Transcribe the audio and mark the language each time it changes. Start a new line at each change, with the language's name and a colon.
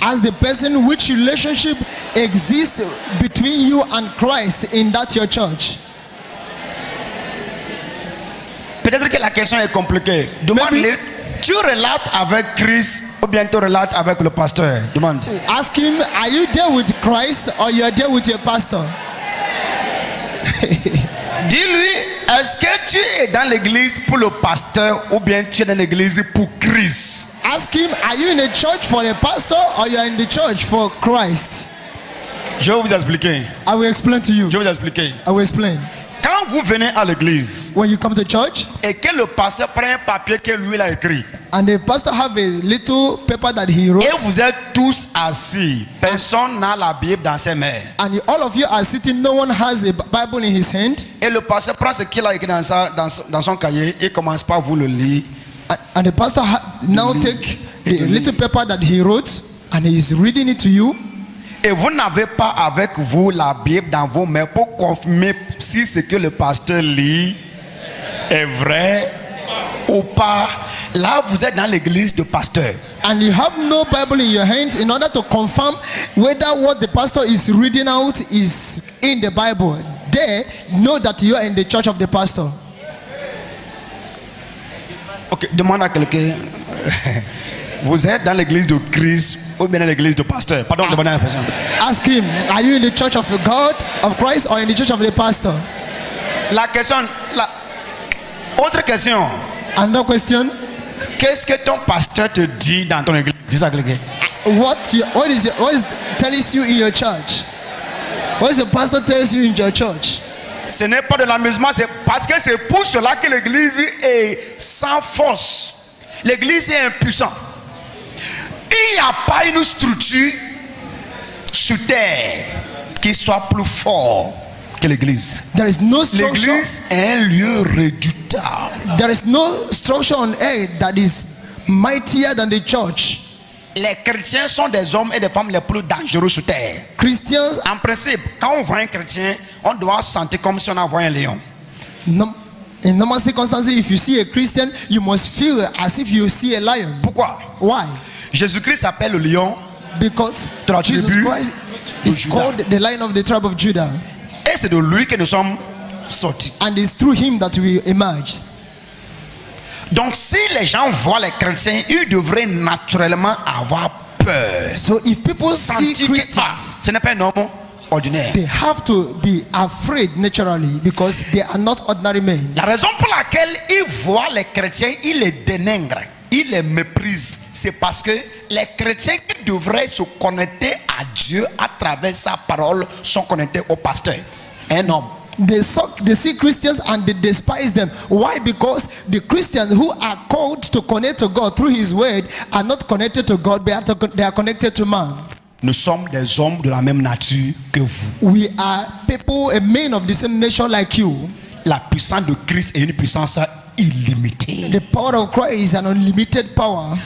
English: Ask the person which relationship exists between you and Christ in that your church.
French: Peut-être que la question est compliquée. Demande-lui, tu relates avec Christ ou bien tu relates avec le pasteur? Demande.
English: Ask him, are you there with Christ or you are there with your pastor?
French: Dis-lui, est-ce que tu es dans l'église pour le pasteur ou bien tu es dans l'église pour Christ?
English: Ask him, are you in a church for the pastor or you are in the church for Christ?
French: Je vais vous expliquer.
English: I will explain to you.
French: Je vais vous expliquer.
English: I will explain.
French: Quand vous venez à l'église
English: When you come to church
French: et que le pasteur prend un papier que lui a écrit
English: and the pastor have a little paper that he wrote,
French: et vous êtes tous assis, personne n'a la Bible dans ses mains,
English: and all of you are sitting, no one has a Bible in his hand,
French: et le pasteur prend ce qu'il a écrit dans son cahier et commence par vous le lire,
English: and the pastor now take the little paper that he wrote and he is reading it to you,
French: et vous n'avez pas avec vous la Bible dans vos mains pour confirmer si ce que le pasteur lit est vrai ou pas. Là, vous êtes dans l'église de pasteur.
English: and you have no Bible in your hands in order to confirm whether what the pastor is reading out is in the Bible. There, know that you are in the church of the pastor.
French: Ok, demande à quelqu'un. Vous êtes dans l'église de Christ ou bien dans l'église de pasteur? Pardon, demandez à la personne.
English: Ask him, are you in the church of God, of Christ, or in the church of the pastor?
French: La question, autre question.
English: Another question.
French: Qu'est-ce que ton pasteur te dit dans ton église? Dis ça à quelqu'un.
English: What is tells you in your church? What is the pastor tells you in your church?
French: Ce n'est pas de l'amusement, c'est parce que c'est pour cela que l'église est sans force. L'église est impuissante. Il n'y a pas une structure sur terre qui soit plus forte que l'église.
English: There is no structure.
French: L'église est un lieu redoutable.
English: There is no structure on earth that is mightier than the church.
French: Les chrétiens sont des hommes et des femmes les plus dangereux sur terre.
English: Christians,
French: En principe, quand on voit un chrétien, on doit se sentir comme si on avait un lion.
English: in normal circumstances, if you see a Christian, you must feel as if you see a lion.
French: Pourquoi?
English: Why?
French: Jésus-Christ s'appelle le lion.
English: Because
French: Dans la
English: Jesus
French: tribu
English: Christ
French: de
English: is
French: Judas.
English: called the Lion of the tribe of Judah,
French: Et c'est de lui que nous sommes sortis.
English: and it's through him that we emerge.
French: Donc si les gens voient les chrétiens, ils devraient naturellement avoir peur.
English: So if people see
French: Sentir que
English: Christians,
French: ce n'est pas un homme ordinaire.
English: they have to be afraid naturally because they are not ordinary men.
French: La raison pour laquelle ils voient les chrétiens, ils les dénigrent, ils les méprisent, c'est parce que les chrétiens qui devraient se connecter à Dieu à travers sa parole sont connectés au pasteur, un homme.
English: They see Christians and they despise them. Why? Because the Christians who are called to connect to God through His Word are not connected to God, but they are connected to man.
French: Nous sommes des hommes de la même nature que vous.
English: We are people, a men of the same nature like you.
French: La puissance de Christ est une puissance illimitée.
English: The power of Christ is an unlimited power.